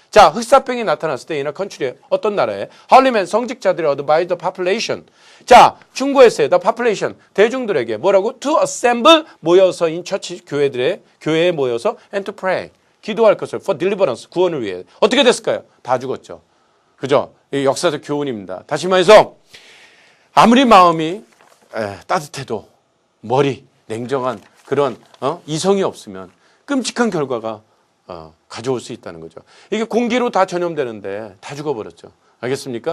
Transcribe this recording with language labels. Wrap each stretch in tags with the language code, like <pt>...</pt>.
<ko>자, 흑사병이 나타났을 때</ko> <en>in a country</en> <ko>어떤 나라에 헐리맨 성직자들이</ko> <en>advised the population.</en> <ko>자, 충고했어요.</ko> <en>The population</en> <ko>대중들에게 뭐라고?</ko> <en>To assemble</en> <ko>모여서</ko> <en>in church</en> <ko>교회에 모여서</ko> <en>and to pray</en> <ko>기도할 것을</ko> <en>for deliverance</en> <ko>구원을 위해. 어떻게 됐을까요? 다 죽었죠. 그죠? 이 역사적 교훈입니다. 다시 말해서 아무리 마음이 따뜻해도 머리 냉정한 그런 이성이 없으면 끔찍한 결과가 가져올 수 있다는 거죠. 이게 공기로 다 전염되는데 다 죽어버렸죠. 알겠습니까?</ko>